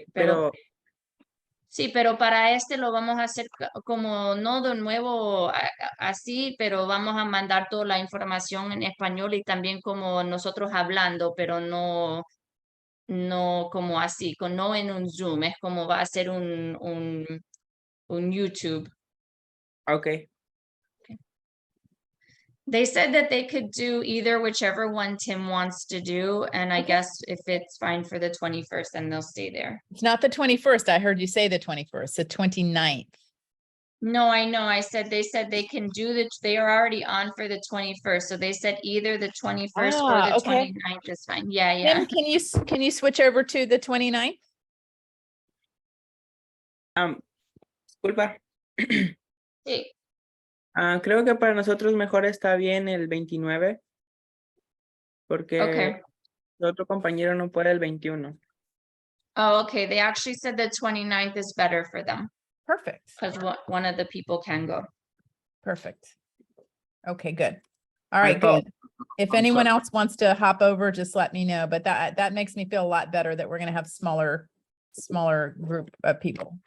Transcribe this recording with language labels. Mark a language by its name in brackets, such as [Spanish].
[Spanish] pero sí, pero para este lo vamos a hacer como no de nuevo así, pero vamos a mandar toda la información en español y también como nosotros hablando, pero no como así, no en un Zoom, es como va a ser un YouTube. [English] ok. They said that they could do either whichever one Tim wants to do, and I guess if it's fine for the 21st, then they'll stay there. It's not the 21st. I heard you say the 21st, the 29th. No, I know. They said they can do they are already on for the 21st. So they said either the 21st or the Okay. 29th is fine. Yeah, yeah. Tim, can you switch over to the 29th? [Spanish] Disculpa. Sí. Creo que para nosotros mejor está bien el 29. Porque [English] Okay. [Spanish] el otro compañero no puede el 21. [English] Oh, okay. They actually said the 29th is better for them. Perfect. Because one of the people can go. Perfect. Okay, good. All right, good. If anyone else wants to hop over, just let me know. But that makes me feel a lot better that we're going to have smaller group of people.